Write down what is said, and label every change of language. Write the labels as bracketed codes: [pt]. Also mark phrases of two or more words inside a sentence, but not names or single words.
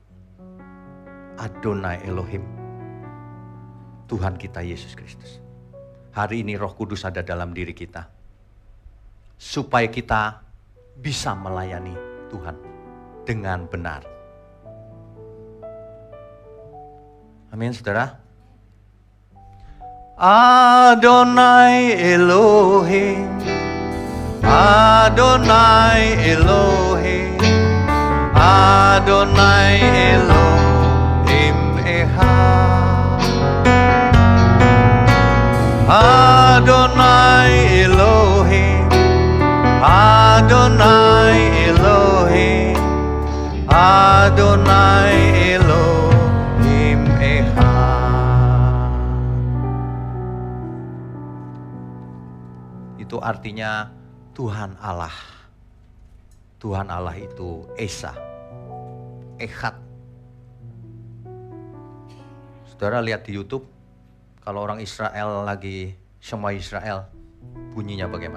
[he] אדוני אלוהים, [id] Tuhan kita Yesus Kristus. Hari ini Roh Kudus ada dalam diri kita, supaya kita bisa melayani Tuhan dengan benar. Amin, saudara. [he] אדוני אלוהים, אדוני אלוהים, אדוני אלוהים אחד. אדוני אלוהים, אדוני אלוהים, אדוני אלוהים אחד. [id] Itu artinya Tuhan Allah. Tuhan Allah itu Esa, Echad. Saudara lihat di YouTube, kalau orang Israel lagi Shema Israel, bunyinya bagaimana?